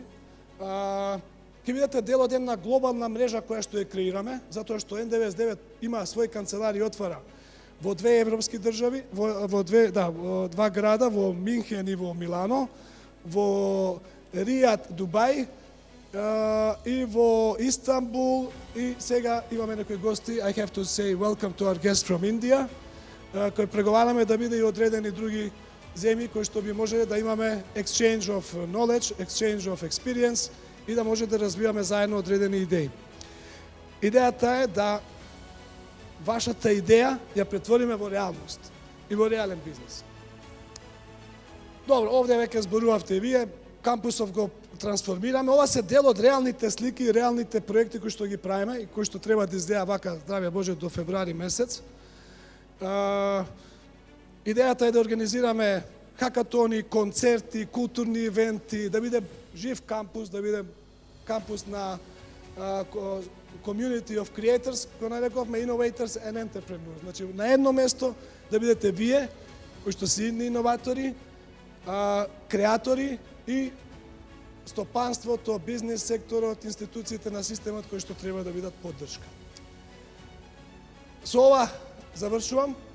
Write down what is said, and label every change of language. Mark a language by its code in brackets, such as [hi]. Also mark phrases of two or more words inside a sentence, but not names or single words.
[mk] Ќе бидете дел од една глобална мрежа која што ја креираме, затоа што N99 има свој канцелар и отвара во две европски држави, во два града, во Минхен и во Милано, во Ријад, Дубај, и во Истанбул, и сега имаме некои гости. [en] I have to say welcome to our guest from India, [mk] кој преговараме да биде и одредени други земји кои што би можеле да имаме [en] exchange of knowledge, exchange of experience [mk] и да може да развиваме заедно одредени идеи. Идејата е да вашата идеја ја претвориме во реалност и во реален бизнес. Добро, овде веќе зборувавте и вие, кампусов го трансформираме. Ова се дел од реалните слики и реалните проекти кои што ги правиме и кои што треба да изгледа вака, здравје Боже, до февруари месец. Идејата е да организираме хакатони, концерти, културни ивенти, да биде жив кампус, да биде кампус на [en] community of creators, [mk] кој нарековме [en] innovators and entrepreneurs. [mk] Значи, на едно место да бидете вие, кои што си иноватори, креатори и стопанството, бизнес секторот, институциите на системот кои што треба да бидат поддршка. Со ова завршувам.